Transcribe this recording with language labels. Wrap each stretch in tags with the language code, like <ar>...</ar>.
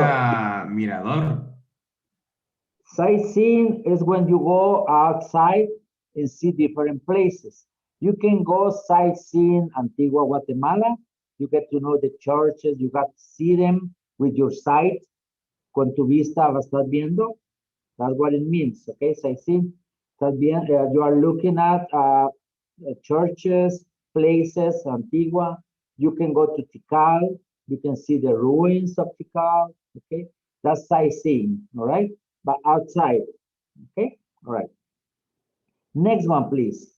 <en>a mirador. sightseeing is when you go outside and see different places. You can go sightseeing Antigua, Guatemala. You get to know the churches. You got to see them with your sight.</en> <es>Con tu vista vas a estar viendo.</es> <en>That's what it means, okay? Sightseeing. You are looking at churches, places, Antigua. You can go to Tikal. You can see the ruins of Tikal, okay? That's sightseeing, all right? But outside, okay? All right. Next one, please.</en>